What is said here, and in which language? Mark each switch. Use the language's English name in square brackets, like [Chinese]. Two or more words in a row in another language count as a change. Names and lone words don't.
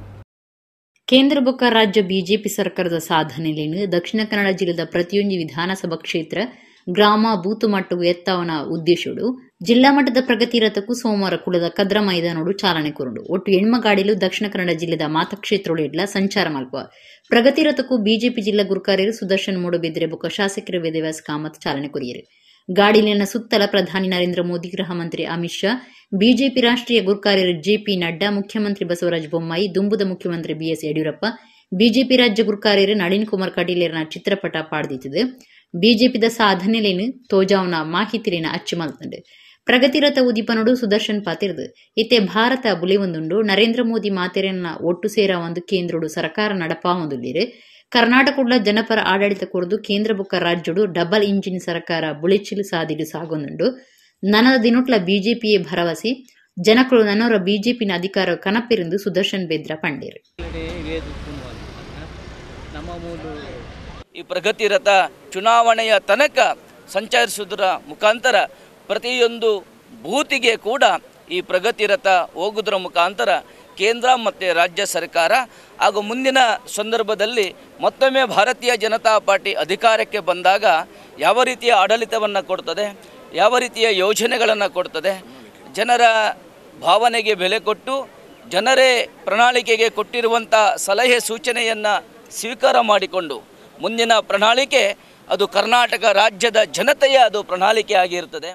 [Tulu] ಕೇಂದ್ರ ಬೊಕ್ಕ ರಾಜ್ಯ ಬಿಜೆಪಿ ಸರ್ಕಾರದ ಸಾಧನೆಯಲ್ಲಿ ದಕ್ಷಿಣ ಕನ್ನಡ ಜಿಲ್ಲೆದ ಪ್ರತಿಯೊಂದು ವಿಧಾನಸಭಾ ಕ್ಷೇತ್ರ ಗ್ರಾಮ ಬೂತ್ ಮಟ್ಟವು ಎತ್ತಾವನ ಉದ್ದೇಶಡು ಜಿಲ್ಲಾ ಮಟ್ಟದ ಪ್ರಗತಿ ರಥಕ್ಕೂ ಸೋಮವಾರ ಕುಲದ ಕದ್ರ ಮೈದಾನೋಡು ಚಾಲನೆ ಕೊರಂಡು ಒಟ್ಟು ಎಣ್ಮಗಾಡಿಲು ದಕ್ಷಿಣ ಕನ್ನಡ ಜಿಲ್ಲೆದ ಮಾತಕ್ಷೇತ್ರೊಳ ಸಂಚಾರ ಮಲ್ಪುವ ಪ್ರಗತಿ ರಥಕ್ಕೂ ಬಿಜೆಪಿ ಜಿಲ್ಲಾ ಗುರುಕಾರ್ಯರು ಸುದರ್ಶನ್ ಮೂಡಬಿದ್ರೆ ಬೊಕ್ಕ ಶಾಸಕರ ವೇದವ್ಯಾಸ ಕಾಮತ್ ಚಾಲನೆ ಕೊರಿಯರು. ಗಾಡಿಲಿನ ಸುತ್ತಲ ಪ್ರಧಾನಿ ನರೇಂದ್ರ ಮೋದಿ, ಗೃಹ ಮಂತ್ರಿ ಅಮಿತ್ ಶಾ, ಬಿಜೆಪಿ ರಾಷ್ಟ್ರೀಯ ಗುರುಕಾರ್ಯರು ಜೆಪಿ ನಡ್ಡಾ, ಮುಖ್ಯಮಂತ್ರಿ ಬಸವರಾಜ ಬೊಮ್ಮಾಯಿ, ದುಂಬುದ ಮುಖ್ಯಮಂತ್ರಿ ಬಿಎಸ್ ಯಡಿಯೂರಪ್ಪ, ಬಿಜೆಪಿ ರಾಜ್ಯ ಗುರುಕಾರ್ಯರು ನಳಿನ್ ಕುಮಾರ್ ಕಟೀಲರ್ನ ಚಿತ್ರಪಟ ಪಾಡ್ದಿತ್ತಿದೆ. ಬಿಜೆಪಿದ ಸಾಧನೆಲೇನು ತೋಜಾವ್ನ ಮಾಹಿತಿಲಿನ ಅಚ್ಚು ಮಲ್ತಂಡು ಪ್ರಗತಿರತ ಉದಿಪನೋಡು ಸುದರ್ಶನ್ ಪಾತಿರ್ದು ಇತ್ತೆ ಭಾರತ ಬುಲಿವೊಂದುಂಡು ನರೇಂದ್ರ ಮೋದಿ ಮಾತೆರೆನ್ನ ಒಟ್ಟು ಸೇರ ಒಂದು ಕೇಂದ್ರಡು ಸರ್ಕಾರ ನಡಪಾ ಹೊಂದುಲ್ಲಿರು ಕರ್ನಾಟಕದ ಜನಪರ ಆಡಳಿತ ಕೊರದು ಕೇಂದ್ರ ಬೊಕ್ಕ ರಾಜ್ಯಡು [English] double engine [Tulu] ಸರ್ಕಾರ ಬುಳಿಚಿಲು ಸಾದಿಡು ಸಾಗೊಂದುಂಡು ನನದ ದಿನೊಟ್ಲ ಬಿಜೆಪಿಯೇ ಭರವಸೆ ಜನಕರು ನನ್ನವರ ಬಿಜೆಪಿನ ಅಧಿಕಾರ ಕನಪಿರಿಂದು ಸುದರ್ಶನ್ ಬೇದ್ರ ಪಂಡೇರು. [Kannada] ಈ ಪ್ರಗತಿರತ ಚುನಾವಣೆಯ ತನಕ ಸಂಚರಿಸುವುದರ ಮುಖಾಂತರ ಪ್ರತಿಯೊಂದು ಬೂತಿಗೆ ಕೂಡ ಈ ಪ್ರಗತಿರತ ಹೋಗುವುದರ ಮುಖಾಂತರ ಕೇಂದ್ರ ಮತ್ತು ರಾಜ್ಯ ಸರ್ಕಾರ ಹಾಗೂ ಮುಂದಿನ ಸಂದರ್ಭದಲ್ಲಿ ಮತ್ತೊಮ್ಮೆ ಭಾರತೀಯ ಜನತಾ ಪಾರ್ಟಿ ಅಧಿಕಾರಕ್ಕೆ ಬಂದಾಗ ಯಾವ ರೀತಿಯ ಆಡಳಿತವನ್ನು ಕೊಡ್ತದೆ, ಯಾವ ರೀತಿಯ ಯೋಜನೆಗಳನ್ನು ಕೊಡ್ತದೆ, ಜನರ ಭಾವನೆಗೆ ಬೆಲೆ ಕೊಟ್ಟು ಜನರೇ ಪ್ರಣಾಳಿಕೆಗೆ ಕೊಟ್ಟಿರುವಂಥ ಸಲಹೆ ಸೂಚನೆಯನ್ನು ಸ್ವೀಕಾರ ಮಾಡಿಕೊಂಡು ಮುಂದಿನ ಪ್ರಣಾಳಿಕೆ ಅದು ಕರ್ನಾಟಕ ರಾಜ್ಯದ ಜನತೆಯ ಅದು ಪ್ರಣಾಳಿಕೆ ಆಗಿರುತ್ತದೆ.